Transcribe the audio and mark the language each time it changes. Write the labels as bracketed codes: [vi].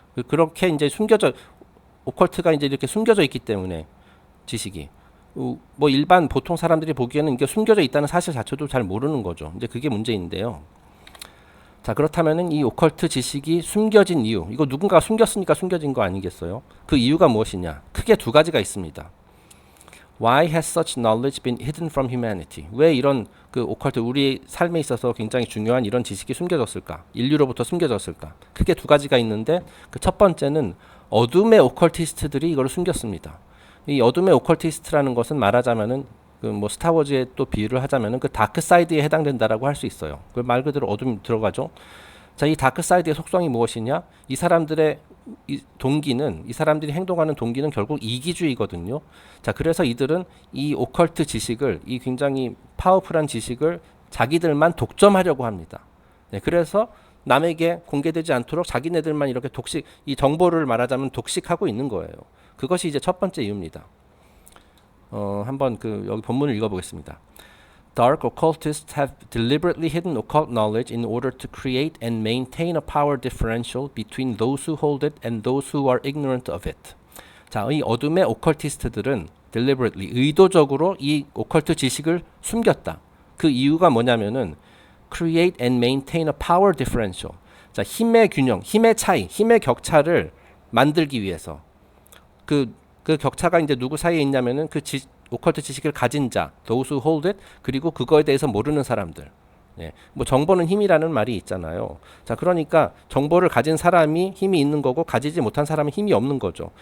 [ko] 그렇게 이제 오컬트가 이제 이렇게 숨겨져 있기 때문에 지식이 뭐 일반 보통 사람들이 보기에는 이게 숨겨져 있다는 사실 자체도 잘 모르는 거죠. 이제 그게 문제인데요. 자, 그렇다면은 이 오컬트 지식이 숨겨진 이유, 이거 누군가가 숨겼으니까 숨겨진 거 아니겠어요? 그 이유가 무엇이냐? 크게 두 가지가 있습니다. [en] Why has such knowledge been hidden from humanity? [ko] 왜 이런 그 오컬트, 우리 삶에 있어서 굉장히 중요한 이런 지식이 숨겨졌을까? 인류로부터 숨겨졌을까? 크게 두 가지가 있는데, 그 첫 번째는 어둠의 오컬티스트들이 이걸 숨겼습니다. 이 어둠의 오컬티스트라는 것은 말하자면은 그 뭐 스타워즈에 또 비유를 하자면은 그 다크 사이드에 해당된다라고 할 수 있어요. 그 말 그대로 어둠이 들어가죠. 자, 이 다크 사이드의 속성이 무엇이냐? 이 사람들의 이 사람들이 행동하는 동기는 결국 이기주의거든요. 자, 그래서 이들은 이 오컬트 지식을, 이 굉장히 파워풀한 지식을 자기들만 독점하려고 합니다. 네, 그래서 남에게 공개되지 않도록 자기네들만 이렇게 이 정보를 말하자면 독식하고 있는 거예요. 그것이 이제 첫 번째 이유입니다. 한번 여기 본문을 읽어보겠습니다. [en] Dark occultists have deliberately hidden occult knowledge in order to create and maintain a power differential between those who hold it and those who are ignorant of it. [ko] 자, 이 어둠의 오컬티스트들은 deliberately, 의도적으로 이 오컬트 지식을 숨겼다. 그 이유가 뭐냐면은 [en] create and maintain a power differential. [ko] 자, 힘의 균형, 힘의 차이, 힘의 격차를 만들기 위해서. 그 격차가 이제 누구 사이에 있냐면은 오컬트 지식을 가진 자, [en] those who hold it, [ko] 그리고 그거에 대해서 모르는 사람들. 예, 뭐 정보는 힘이라는 말이 있잖아요. 자, 그러니까 정보를 가진 사람이 힘이 있는 거고 가지지 못한 사람은 힘이 없는 거죠.